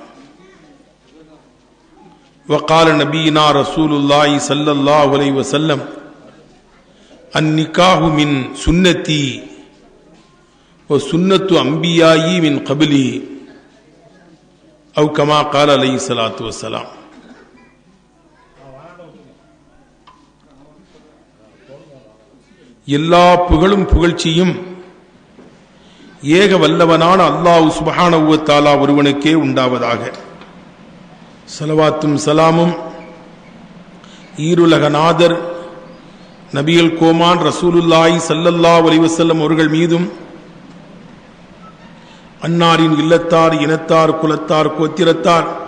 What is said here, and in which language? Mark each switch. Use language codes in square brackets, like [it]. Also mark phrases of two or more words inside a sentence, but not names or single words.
[ar] وقال نبينا رسول الله صلى الله عليه وسلم النكاح من سنتي وسنة أنبيائي من قبلي أو كما قال عليه الصلاة والسلام. [ta] எல்லா புகழும் புகழ்ச்சியும் ஏக வல்லவனான [ar] الله سبحانه وتعالى [ta] ஒருவனுக்கே உண்டாவதாக. ஸலவாத்தும் ஸலாமும் ஈருலக நாதர் நபிகள் கோமான் [ar] رسول الله صلى الله عليه وسلم [ta] அவர்கள் மீதும் அன்னாரின் இல்லத்தார், இனத்தார், குலத்தார், கோத்திரத்தார்,